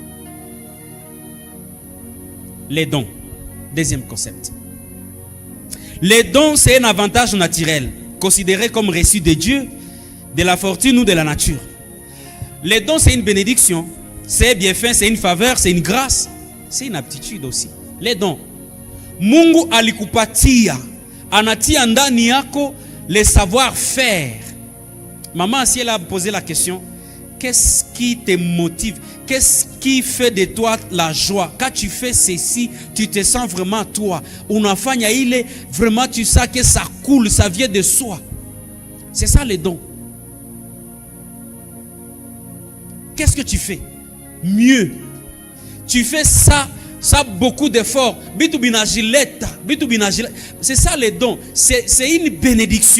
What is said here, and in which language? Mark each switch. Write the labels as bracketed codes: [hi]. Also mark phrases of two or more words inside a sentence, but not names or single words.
[fr] Les dons. Deuxième concept. Les dons, c'est un avantage naturel, considéré comme reçu de Dieu, de la fortune ou de la nature. Les dons, c'est une bénédiction, c'est un bienfait, c'est une faveur, c'est une grâce, c'est une aptitude aussi. Les dons. [sw] Mungu alikupatia, anatia ndani yako [fr] le savoir-faire. Maman, si elle a posé la question, qu'est-ce qui te motive? Qu'est-ce qui fait de toi la joie? Quand tu fais ceci, tu te sens vraiment toi. [sw] Unafanya ile, [fr] vraiment tu sens que ça coule, ça vient de soi. C'est ça les dons. Qu'est-ce que tu fais? Mieux. Tu fais ça beaucoup d'efforts. C'est ça les dons. C'est une bénédiction.